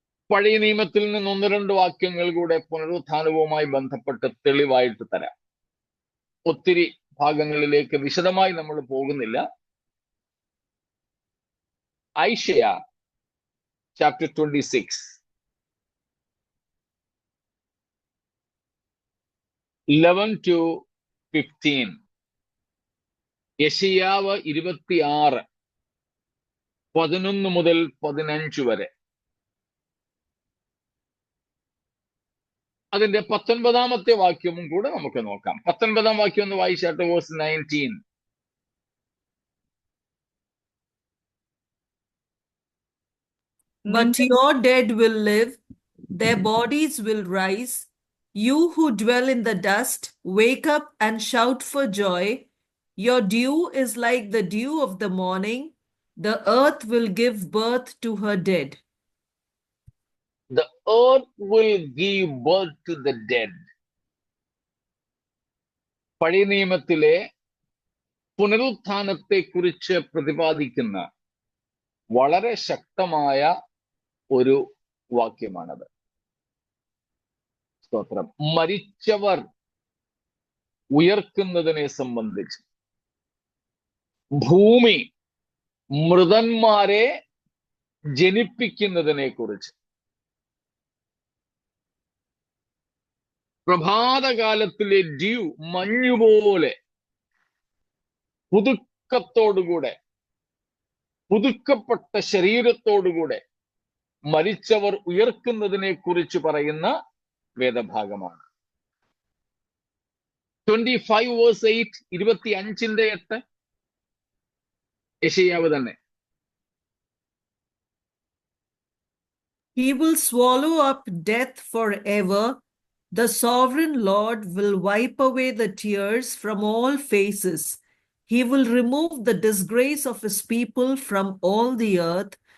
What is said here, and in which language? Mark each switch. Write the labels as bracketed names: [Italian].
[Malayalam] പഴയ നിയമത്തിൽ നിന്ന് 1-2 വാക്യങ്ങൾ കൂടെ പുനരുത്ഥാനവുമായി ബന്ധപ്പെട്ട് തെളിവായിട്ട് തരാം. ഒത്തിരി ഭാഗങ്ങളിലേക്ക് വിശദമായി നമ്മൾ പോകുന്നില്ല. [English] Isaiah chapter 26 11 to 15. [Malayalam] യെശയ്യാവ് 26 11 മുതൽ 15 വരെ. അതിന്റെ 19 വാക്യവും കൂടെ നമുക്ക് നോക്കാം. 19 വാക്യം ഒന്ന് വായിച്ചാട്ടെ. Verse 19. [English] But your dead will live, their bodies will rise. You who dwell in the dust, wake up and shout for joy. Your dew is like the dew of the morning. The earth will give birth to her dead. The earth will give birth to the dead. [Malayalam] പഴയ നിയമത്തിലെ പുനരുത്ഥാനത്തെ കുറിച്ച് പ്രതിപാദിക്കുന്ന വളരെ ശക്തമായ ഒരു വാക്യമാണത്. സ്തോത്രം. മരിച്ചവർ ഉയർക്കുന്നതിനെ സംബന്ധിച്ച്, ഭൂമി മൃതന്മാരെ ജനിപ്പിക്കുന്നതിനെ കുറിച്ച്, പ്രഭാതകാലത്തിലെ ഡ്യൂ മഞ്ഞുപോലെ പുതുക്കത്തോടുകൂടെ, പുതുക്കപ്പെട്ട ശരീരത്തോടുകൂടെ മരിച്ചവർ ഉയർക്കുന്നതിനെ കുറിച്ച് പറയുന്ന വേദഭാഗമാണ്. 25 verse 8, 25:8 യെശയ്യാവ് തന്നെ. [English] He will swallow up death forever. The sovereign Lord will wipe away the tears from all faces. He will remove the disgrace of his people from all the earth.